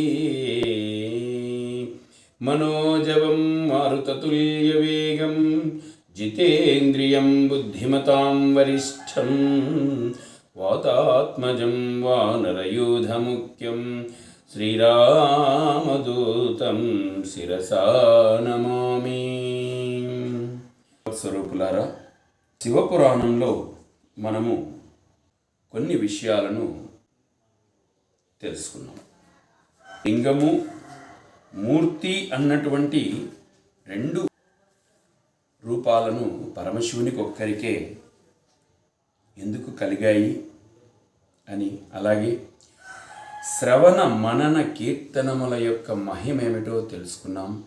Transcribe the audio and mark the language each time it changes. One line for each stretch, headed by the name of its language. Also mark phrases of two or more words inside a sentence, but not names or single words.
Sanskrit: मनोजवं मारुततुल्यवेगं जितेन्द्रियं बुद्धिमतां वरिष्ठं वातात्मजं वानरयूथमुख्यं श्रीरामदूतं शिरसा नमामि।
Telugu: స్వరూపులారా, శివపురాణంలో మనము కొన్ని విషయాలను తెలుసుకున్నాం. లింగము, మూర్తి అన్నటువంటి రెండు రూపాలను పరమశివునికి ఒక్కరికే ఎందుకు కలిగాయి అని, అలాగే శ్రవణ మనన కీర్తనముల యొక్క మహిమేమిటో తెలుసుకున్నాం.